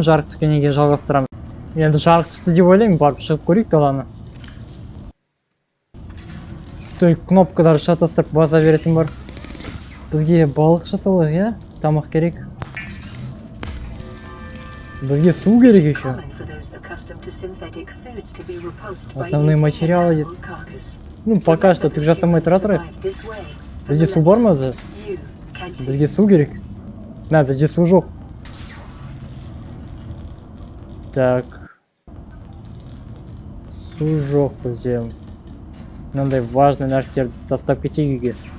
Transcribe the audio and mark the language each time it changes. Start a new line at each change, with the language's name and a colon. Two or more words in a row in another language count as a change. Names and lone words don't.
Kazakh: Жарық түскеннен кейін жалғастырам. Енді жарық түсті деп ойлаймын, барып шығып көрейік даланы. Той кнопкалар шатастырып баса беретін бар. Бізге балық жасалайық, иә? Тамақ керек. Бізге су керек еще.
Russian: Основные материалы дейді. Ну, пока что
Kazakh: түк жасамай тұра тұрайық. Бізде су бар ма? Бізге су керек. Мә, бізде су жоқ. Так. Су жоқ бізде. Мынандай важный нәрселерді тастап кетейік үйге.